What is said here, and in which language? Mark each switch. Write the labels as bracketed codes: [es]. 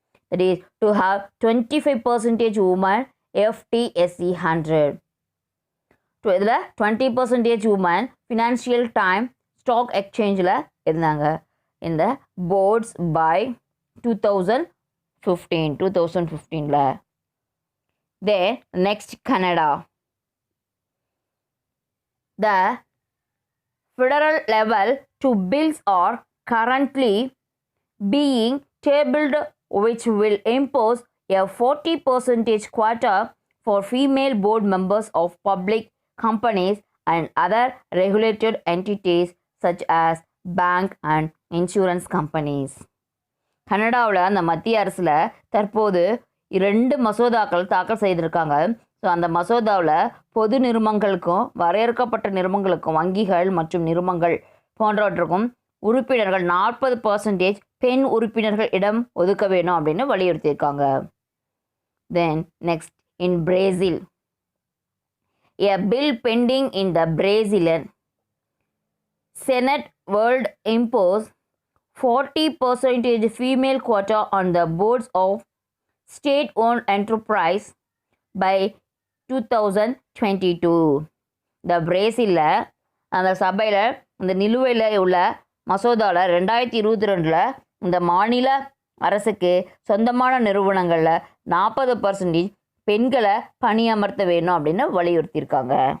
[en] That is to have 25% women FTSE 100. [ta] So இதில் 20% women financial time stock எக்ஸ்சேஞ்சில் இருந்தாங்க. [en] இந்த boards by 2015. Then next Canada. The federal level 2 bills are currently being tabled which will impose a 40% quota for female board members of public companies and other regulated entities such as bank and insurance companies. [ta] கனடாவில் அந்த மத்திய அரசில் தற்போது 2 மசோதாக்கள் தாக்கல் செய்திருக்காங்க. So அந்த மசோதாவில் பொது நிறுவனங்களுக்கும் வரையறுக்கப்பட்ட நிறுவனங்களுக்கும் வங்கிகள் மற்றும் நிறுவனங்கள் போன்றவற்றுக்கும் உறுப்பினர்கள் 40% பெண் உறுப்பினர்கள் இடம் ஒதுக்க வேணும் அப்படின்னு வலியுறுத்தியிருக்காங்க. [en] Then next in Brazil. A bill pending in the Brazilian Senate will impose 40% female quota on the boards of state-owned enterprise by 2022. [ta] இந்த பிரேசிலில் அந்த சபையில் இந்த நிலுவையில் உள்ள மசோதாவில் 2022 இந்த மாநில அரசுக்கு சொந்தமான நிறுவனங்களில் 40% பெண்களை பணியமர்த்த வேணும் அப்படின்னு வலியுறுத்தியிருக்காங்க.